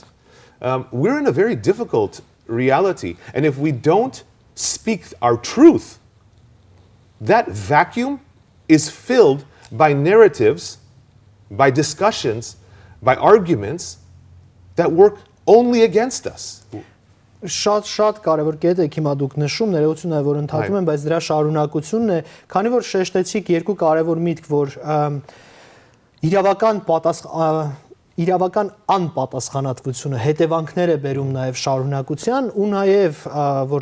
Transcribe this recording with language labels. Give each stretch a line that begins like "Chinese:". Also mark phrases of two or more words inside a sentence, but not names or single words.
English: We're in a very difficult reality. And if we don't speak our truth, that vacuum is filled by narratives, by discussions, by arguments that work only against us.
Armenian: Շատ կարևոր կետ եք հիմա դուք նշում, ներողություն է որ ընդհատում եմ, բայց դրա շարունակությունն է, քանի որ շեշտեցիք երկու կարևոր միտք, որ իրավական անպատասխանատվությունը հետևանքներ է բերում նաև շարունակության, ու նաև որ